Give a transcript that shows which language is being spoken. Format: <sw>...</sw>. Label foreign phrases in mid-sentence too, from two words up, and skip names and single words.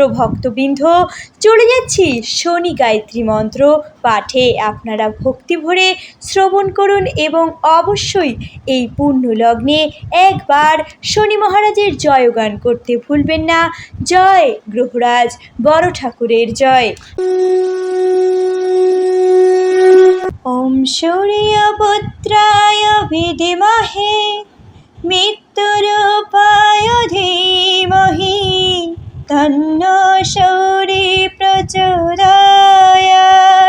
<bn>ভক্তবৃন্দ, চলে যাচ্ছি শনি গায়ত্রী মন্ত্র পাঠে। আপনারা ভক্তি ভরে শ্রবণ করুন এবং অবশ্যই এই পূর্ণ লগ্নে একবার শনি মহারাজের জয়গান করতে ভুলবেন না। জয় গ্রহরাজ বড় ঠাকুরের জয়।</bn> <sa>ওম সূর্যপুত্রায় বিদ্মহে মৃত্যুরূপায় ধীমহি তন্নো সূর্যঃ প্রচোদয়াৎ।</sa>